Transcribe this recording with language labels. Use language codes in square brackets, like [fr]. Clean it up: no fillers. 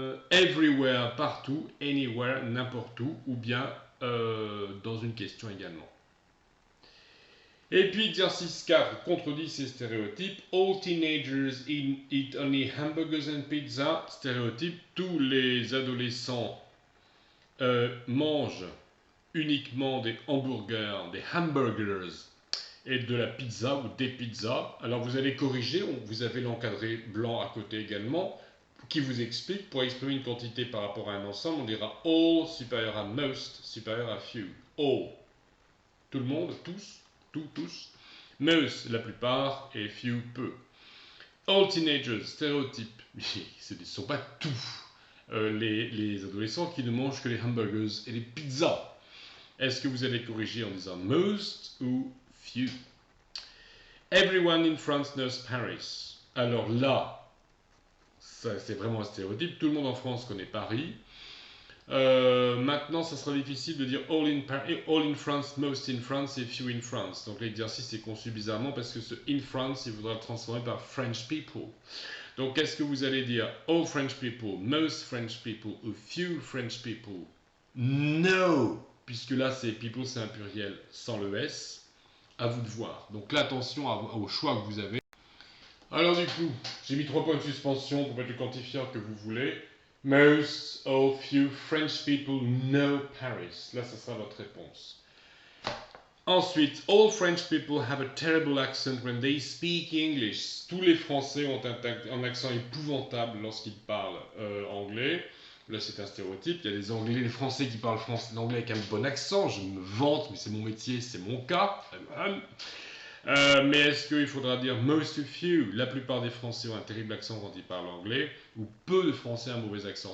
[fr] Everywhere, partout, anywhere, n'importe où, ou bien dans une question également. Et puis exercice 4, contredit ces stéréotypes. [en] All teenagers eat only hamburgers and pizza. [fr] Stéréotype, tous les adolescents mangent uniquement des hamburgers, des hamburgers et de la pizza ou des pizzas. Alors vous allez corriger, vous avez l'encadré blanc à côté également, qui vous explique, pour exprimer une quantité par rapport à un ensemble, on dira all supérieur à most, supérieur à few. All, tout le monde, tous. Tous. Most, la plupart, et few, peu. [en] All teenagers, [fr] stéréotype. Mais ce ne sont pas tous les adolescents qui ne mangent que les hamburgers et les pizzas. Est-ce que vous allez corriger en disant most ou few? [en] Everyone in France knows Paris. [fr] Alors là, c'est vraiment un stéréotype. Tout le monde en France connaît Paris. Maintenant, ça sera difficile de dire [en] all in France, most in France [fr] et [en] few in France. [fr] Donc l'exercice est conçu bizarrement parce que ce [en] in France, [fr] il faudra le transformer par [en] French people. [fr] Donc est-ce que vous allez dire [en] all French people, most French people [fr] ou [en] few French people? [fr] No, puisque là c'est people, c'est un pluriel sans le S. À vous de voir. Donc là, attention au choix que vous avez. Alors du coup, j'ai mis 3 points de suspension pour mettre le quantifiant que vous voulez. [en] Most or few French people know Paris. [fr] Là, ça sera votre réponse. [en] Ensuite, all French people have a terrible accent when they speak English. [fr] Tous les Français ont un accent épouvantable lorsqu'ils parlent anglais. Là, c'est un stéréotype. Il y a des Anglais, les Français qui parlent l'anglais avec un bon accent. Je me vante, mais c'est mon métier, c'est mon cas. Mais est-ce qu'il faudra dire [en] most or few? [fr] La plupart des Français ont un terrible accent quand ils parlent anglais, ou peu de Français ont un mauvais accent.